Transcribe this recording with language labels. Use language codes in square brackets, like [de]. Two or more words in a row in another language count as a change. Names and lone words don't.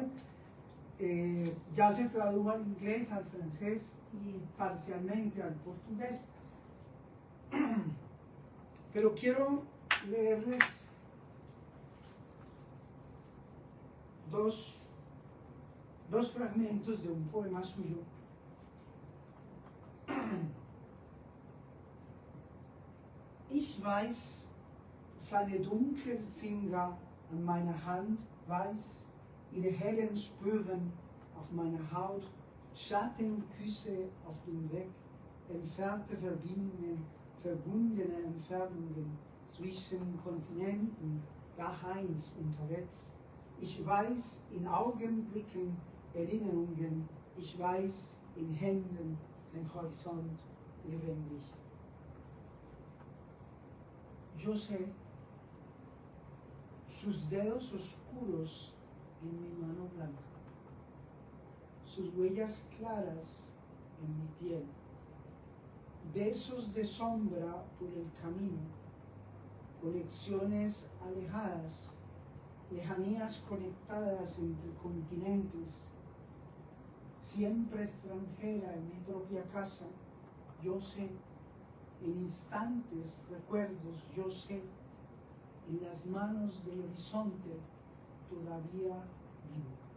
[es] Ya se tradujo al inglés, al francés y parcialmente al portugués. Pero quiero leerles dos fragmentos de un poema suyo. [de] Ich weiß, seine dunklen Finger an meiner Hand weiß, ihre hellen Spuren auf meiner Haut, Schattenküsse auf dem Weg, entfernte Verbindungen, verbundene Entfernungen zwischen Kontinenten, daheins unterwegs. Ich weiß in Augenblicken Erinnerungen, ich weiß in Händen den Horizont lebendig. [es] Yo sé sus dedos oscuros en mi mano blanca, sus huellas claras en mi piel, besos de sombra por el camino, conexiones alejadas, lejanías conectadas entre continentes, siempre extranjera en mi propia casa, yo sé, en instantes, recuerdos, yo sé, en las manos del horizonte todavía vivo.